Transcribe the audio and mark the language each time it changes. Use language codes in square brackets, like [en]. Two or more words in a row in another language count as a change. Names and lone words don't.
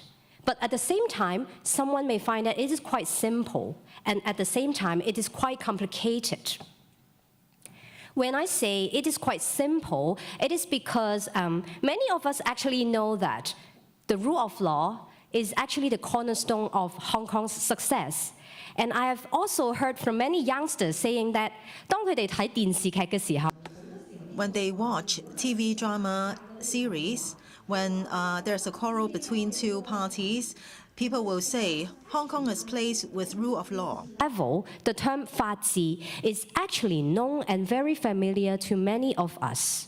[en] But at the same time, someone may find that it is quite simple, and at the same time, it is quite complicated. When I say it is quite simple, it is because many of us actually know that the rule of law is actually the cornerstone of Hong Kong's success. And I have also heard from many youngsters saying that [yue] 當佢哋睇電視劇嘅時候 [en] when they watch TV drama series, when there's a quarrel between two parties, people will say Hong Kong is placed with rule of law. level, the term 法治 is actually known and very familiar to many of us.